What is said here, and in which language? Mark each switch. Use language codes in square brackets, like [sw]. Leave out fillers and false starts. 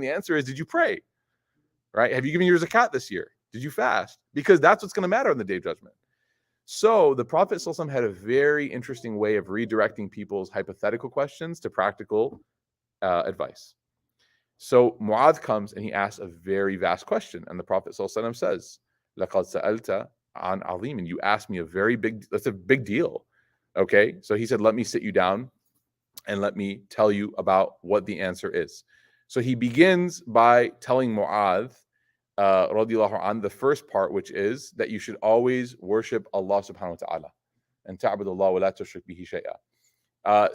[en] The answer is, did you pray? Right? Have you given your zakat this year? Did you fast? Because that's what's going to matter on the day of judgment. So the Prophet ﷺ had a very interesting way of redirecting people's hypothetical questions to practical advice. So Muadh comes and he asks a very vast question. And the Prophet ﷺ says, [ar] لَقَدْ سَأَلْتَ عَنْ عَظِيمٍ. [en] You asked me that's a big deal. Okay? So he said, let me sit you down and let me tell you about what the answer is. So he begins by telling Muadh, radiallahu an, the first part, which is that you should always worship Allah subhanahu wa ta'ala and [ar] ta'budullah wa la tushrik bihi shay'a.